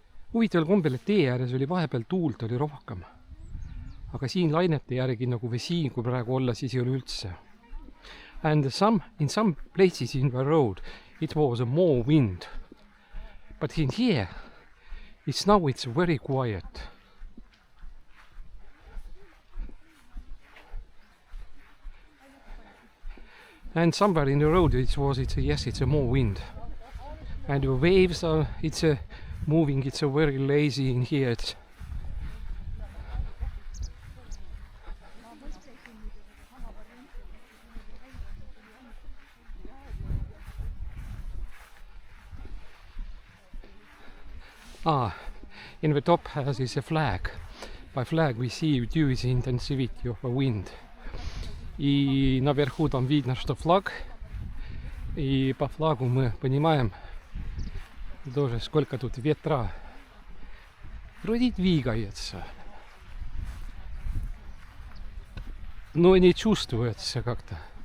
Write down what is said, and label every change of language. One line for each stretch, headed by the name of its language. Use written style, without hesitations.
Estonian: Huvitaval kombel, et tee ääres oli vahepeal tuult oli rohkem. Aga siin lainete järgi nagu või siin, kui praegu olla, siis ei ole üldse.
English: And in some places in the road it was more wind. But in here it's very quiet. And somewhere in the road it's more wind. And the waves are moving, it's very lazy in here. In the top is a flag. By flag we see due the intensity of the wind.
Russian: И наверху там видно, что флаг. И по флагу мы понимаем тоже, сколько тут ветра. Вроде двигается. Но не чувствуется как-то.